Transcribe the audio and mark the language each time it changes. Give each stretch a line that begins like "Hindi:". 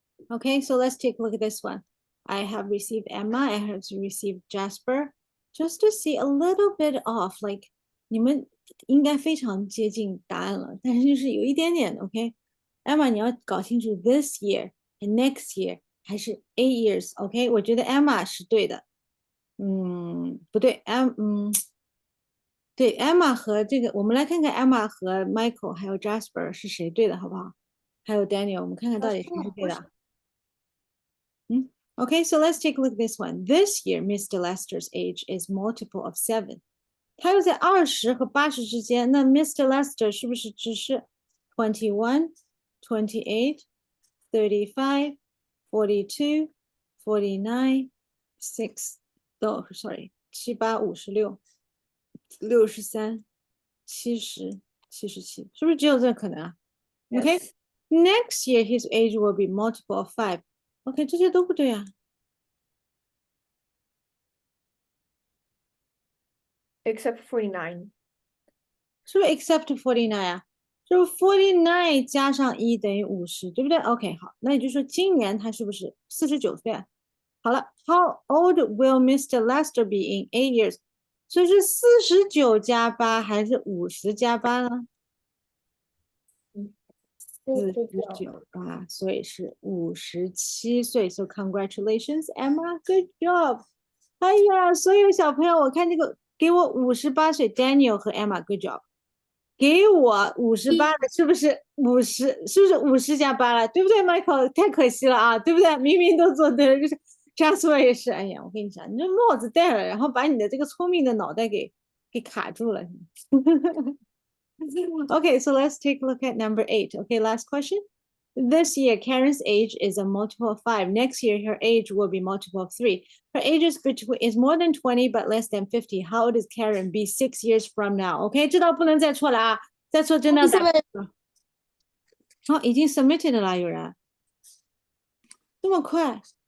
English: Okay, so let's take a look at this one. I have received Emma, I have received Jasper, just to see a little bit of like
Chinese: 你们应该非常接近答案了，但是就是有一点点
English: OK。Emma，
Chinese: 你要搞清楚
English: this year and next year
Chinese: 还是
English: 8 years OK。
Chinese: 我觉得 Emma 是对的，不对对，Emma 和这个，我们来看看 Emma 和 Michael 还有 Jasper 是谁对的，好不好？还有 Daniel，我们看看到底谁是对的。
English: Okay, so let's take a look at this one. This year, Mr. Lester's age is multiple of 7.
Chinese: 他又在20和80之间，那 Mr. Lester 是不是只是 21, 28, 35, 42, 49, 6?
English: Oh, sorry, 7、8、56、63、70、77，
Chinese: 是不是只有这可能啊？
English: Okay, next year his age will be multiple of 5.
Chinese: OK，这些都不对啊。
English: except 49.
Chinese: 是不是 except 49啊？就是 49 加上1等于50，对不对 ？OK， 好，那也就是说今年他是不是49岁啊？好了
English: ，How old will Mr. Lester be in 8 years？
Chinese: 所以是49加8还是50加8呢？49吧，所以是57岁。
English: So congratulations, Emma, good job。
Chinese: 哎呀，所有小朋友，我看这个，给我58岁 Daniel 和 Emma，
English: good job。
Chinese: 给我58的，是不是50？ 是不是50加8了？对不对，Michael？ 太可惜了啊，对不对？明明都做对了，就是Jasper也是。哎呀，我跟你讲，你这帽子戴了，然后把你的这个聪明的脑袋给卡住了。
English: Okay, so let's take a look at number 8. Okay, last question. This year, Karen's age is a multiple of 5. Next year, her age will be multiple of 3. Her age is more than 20 but less than 50. How old is Karen be 6 years from now?
Chinese: OK， 这道不能再错了啊！再错真的打。好，已经 submitted 了，有人这么快？